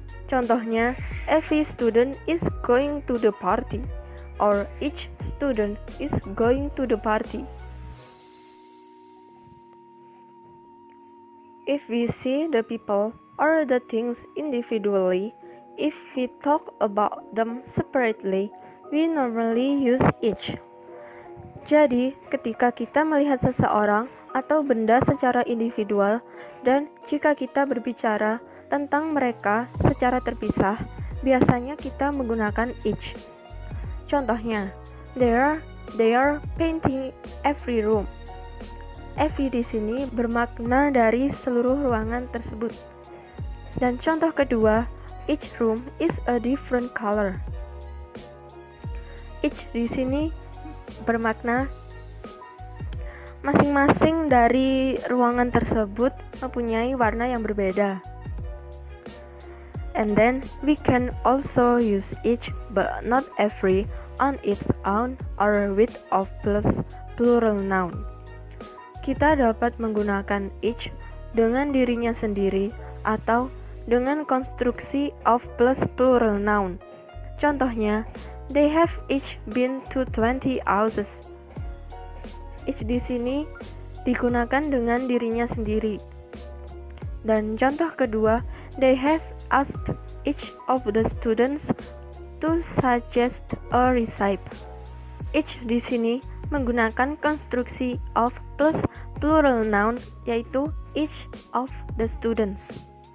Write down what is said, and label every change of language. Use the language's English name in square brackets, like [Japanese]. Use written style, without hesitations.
[English] Contohnya, every student is going to the party, or each student is going to the party. If we see the people or the things individually, if we talk about them separately, we normally use each. [Indonesian] Jadi, ketika kita melihat seseorang atau benda secara individual, dan jika kita berbicara tentang mereka secara terpisah, biasanya kita menggunakan each. [English] Contohnya, they are painting every room. [Indonesian] Every di sini bermakna dari seluruh ruangan tersebut. Dan contoh kedua, [English] each room is a different color. [Indonesian] Each di sini bermakna masing-masing dari ruangan tersebut mempunyai warna yang berbeda. [English] And then we can also use each but not every on its own or with of plus plural noun. [Indonesian] Kita dapat menggunakan each dengan dirinya sendiri atau dengan konstruksi of plus plural noun. [English] Contohnya, they have each been to 20 houses. [Indonesian] Each di sini digunakan dengan dirinya sendiri. Dan contoh kedua, [English] they have asked each of the students to suggest a recipe. [Indonesian] Each di sini menggunakan konstruksi of plus plural noun, yaitu each of the students.